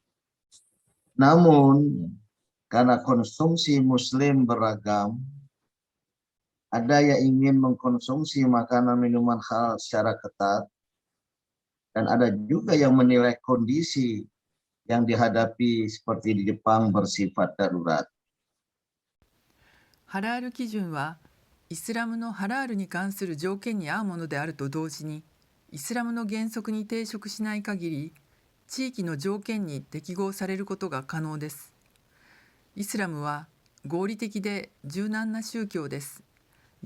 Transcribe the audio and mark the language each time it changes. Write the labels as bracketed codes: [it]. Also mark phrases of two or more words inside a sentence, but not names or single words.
[id] Namun, karena konsumsi Muslim beragam, ada yang ingin mengkonsumsi makanan minuman halal secara ketat, dan ada juga yang menilai kondisi yang dihadapi seperti di Jepang bersifat darurat. [ja] ハラール基準はイスラムのハラールに関する条件に合うものであると同時に、イスラムの原則に抵触しない限り、地域の条件に適合されることが可能です。イスラムは合理的で柔軟な宗教です。